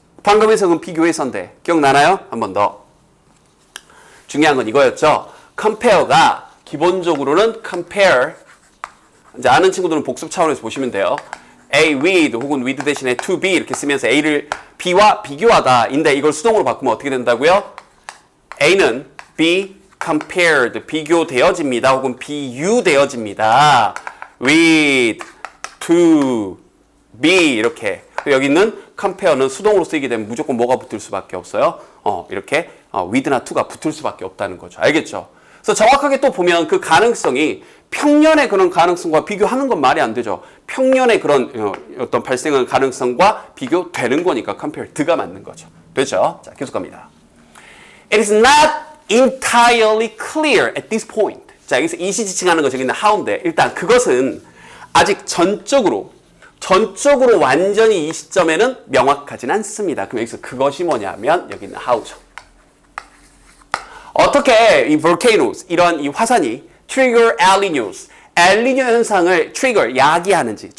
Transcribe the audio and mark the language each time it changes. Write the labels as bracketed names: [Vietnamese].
[Korean] 방금 해석은 비교해서인데 기억나나요? 한 번 더. 중요한 건 이거였죠. compare가 기본적으로는 compare, 이제 아는 친구들은 복습 차원에서 보시면 돼요. A with 혹은 with 대신에 to be 이렇게 쓰면서 A를 B와 비교하다 인데, 이걸 수동으로 바꾸면 어떻게 된다고요? A는 [English] be compared, [Korean] 비교되어집니다. 혹은 비유되어집니다. with, to, be 이렇게. 여기 있는 compare는 수동으로 쓰이게 되면 무조건 뭐가 붙을 수밖에 없어요? 이렇게 with나 to가 붙을 수밖에 없다는 거죠. 알겠죠? 그래서 정확하게 또 보면 그 가능성이 평년의 그런 가능성과 비교하는 건 말이 안 되죠. 평년의 그런 어떤 발생한 가능성과 비교되는 거니까 compared가 맞는 거죠. 됐죠? 자, 계속 갑니다. [English] It is not entirely clear at this point. [Korean] 자, 여기서 이시지칭하는 거 저기 있는 how인데 일단 그것은 아직 전적으로 완전히 이 시점에는 명확하진 않습니다. 그럼 여기서 그것이 뭐냐면 여기 있는 how죠. 어떻게 이 volcanoes, 이런 이 화산이 trigger El Niños, 엘니뇨 현상을 trigger, 야기하는지.